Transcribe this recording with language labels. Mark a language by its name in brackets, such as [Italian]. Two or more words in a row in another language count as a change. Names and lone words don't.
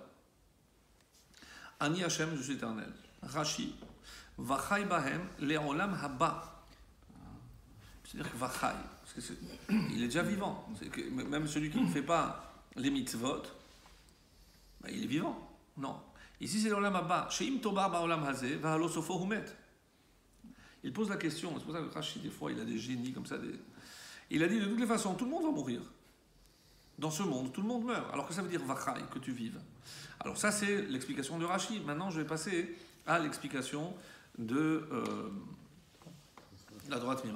[Hebrew] אני ה, [French] je suis éternel. [Hebrew] Rashi, וחי בהם, לעולם הבא. [French] C'est-à-dire que Vachai, parce que il est déjà vivant. Même celui qui ne fait pas les mitzvot, ben, il est vivant. Non. Ici, c'est [Hebrew] לעולם הבא. שאם תאמר בעולם הזה, והלא סופו מת. [French] Il pose la question, c'est pour ça que Rashi, des fois, il a des génies comme ça. Il a dit, de toutes les façons, tout le monde va mourir. Dans ce monde, tout le monde meurt. Alors que ça veut dire vachai, que tu vives. Alors ça, c'est l'explication de Rashi. Maintenant, je vais passer à l'explication de la droite mira.